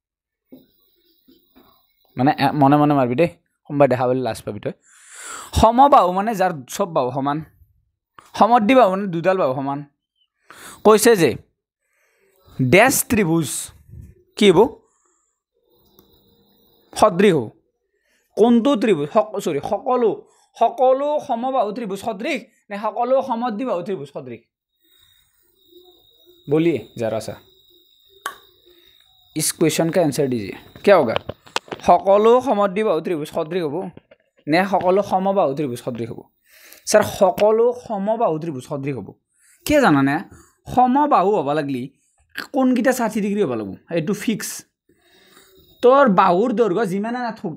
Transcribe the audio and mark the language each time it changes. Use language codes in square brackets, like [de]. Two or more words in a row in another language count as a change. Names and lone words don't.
[as] মানে মনে মাৰিবি দেই কোনোবাই দেখা পালে লাজ পাবি তই সমবাহু মানে যাৰ চব বাহু সমান সমদ্বিবাহু মানে দুডাল বাহু সমান কৈছে যে ডেশ ত্ৰিভুজ কি হ'ব সদৃশ হ'ব কোনটো ত্ৰিভুজ সকলো সমবাহু ত্ৰিভুজ সদৃশ নে সকলো সমদ্বিবাহু ত্ৰিভুজ সদৃশ [hi] बोलिए जरा सा इस क्वेश्चन का आंसर दीजिए क्या होगा [as] সকলো সমদ্বিবাহু ত্ৰিভুজ সদৃশ হ'ব নে সকলো সমবাহু ত্ৰিভুজ সদৃশ হ'ব স্যাৰ সকলো সমবাহু ত্ৰিভুজ সদৃশ হ'ব কি জানানে সমবাহু হ'ব লাগলি কোনকিটা 60 ডিগ্ৰী হ'ব লাগিব এইটো ফিক্স তোৰ বাহুৰ দৈৰ্ঘ্য যিমানে নাথাক